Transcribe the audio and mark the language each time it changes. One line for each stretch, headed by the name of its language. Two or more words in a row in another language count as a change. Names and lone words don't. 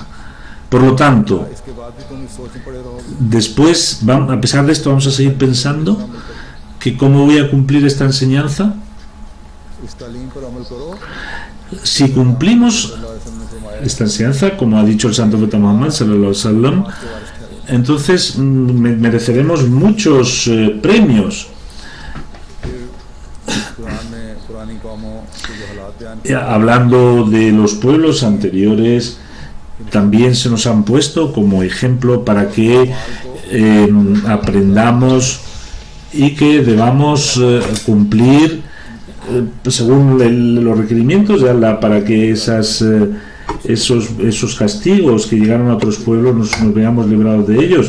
Spanish: Por lo tanto, después, a pesar de esto, vamos a seguir pensando que cómo voy a cumplir esta enseñanza. Si cumplimos esta enseñanza, como ha dicho el Santo Profeta Muhammad
Arabic: صلى الله عليه وسلم,
Spanish: entonces mereceremos muchos premios. Hablando de los pueblos anteriores, también se nos han puesto como ejemplo para que aprendamos y que debamos cumplir según los requerimientos de Allah, para que esos castigos que llegaron a otros pueblos nos veamos librados de ellos.